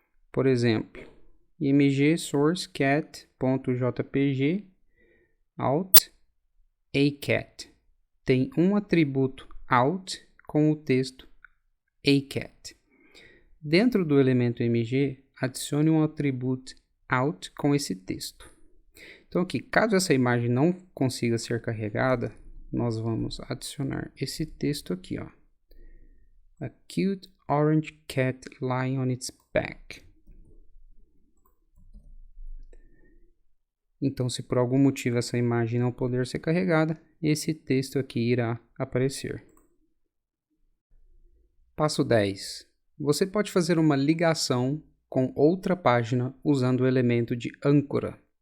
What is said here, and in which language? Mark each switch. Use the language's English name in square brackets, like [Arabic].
[Portuguese] Por exemplo, img source cat.jpg out acat tem um atributo out com o texto acat. Dentro do elemento img, adicione um atributo out com esse texto. Então aqui, caso essa imagem não consiga ser carregada, nós vamos adicionar esse texto aqui, ó. [English] A cute orange cat lying on its back. [Portuguese] Então, se por algum motivo essa imagem não puder ser carregada, esse texto aqui irá aparecer. Passo 10. Você pode fazer uma ligação com outra página usando o elemento de âncora.